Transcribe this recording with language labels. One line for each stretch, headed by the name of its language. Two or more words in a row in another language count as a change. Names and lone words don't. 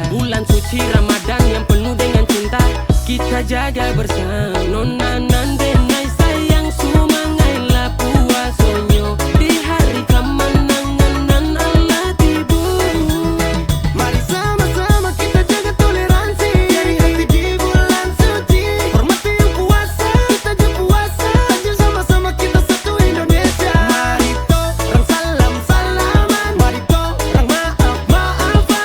Indonesian: Bulan suci Ramadan yang penuh dengan cinta, kita jaga bersama.
Minangkabau: Nona nande nai sayang sumangai la puasonyo di hari kemenangan nan Allah tibu.
Indonesian: Mari sama-sama kita jaga toleransi dari hati di bulan suci. Hormati yang puasa, kita je puasa, tajil sama-sama kita satu Indonesia. Mari to orang salam-salaman, mari to orang maaf-maafan.